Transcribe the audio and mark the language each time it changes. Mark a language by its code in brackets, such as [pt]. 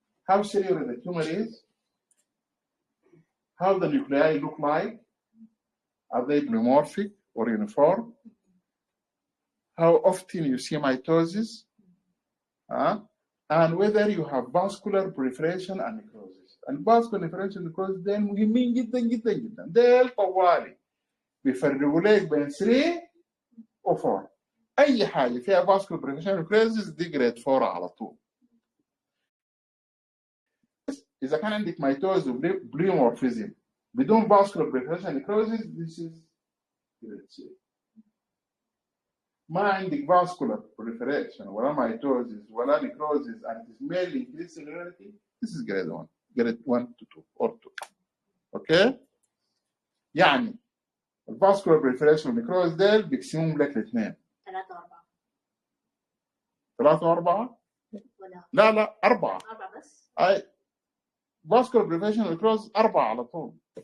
[en] How serious the tumor is, how the nuclei look like, are they polymorphic or uniform, how often you see mitosis, and whether you have vascular proliferation and necrosis. [ar] الفاسكولار [en] proliferation and necrosis [ar] دول مهمين جدا جدا جدا. دول طوالي بيفرقوا لك بين 3 و 4. أي حاجة فيها [en] vascular proliferation and necrosis [ar] دي جريد 4 على طول. إذا كان عندك ميتوز وبليومورفيزم بدون [en] vascular proliferation and necrosis this is grade 3. [ar] ما عندك [en] vascular proliferation ولا mitosis ولا necrosis and it is mainly increased cellularity, this is grade 1, grade 1 to 2 or 2. [ar] اوكي؟ يعني الفاسكولار proliferation والنيكروز ديل بيقسموهم لك لاثنين. 3 و4. 3 و4؟ لا 4. 4 بس؟ اي [en] vascular proliferation [ar] والنيكروز 4 على طول.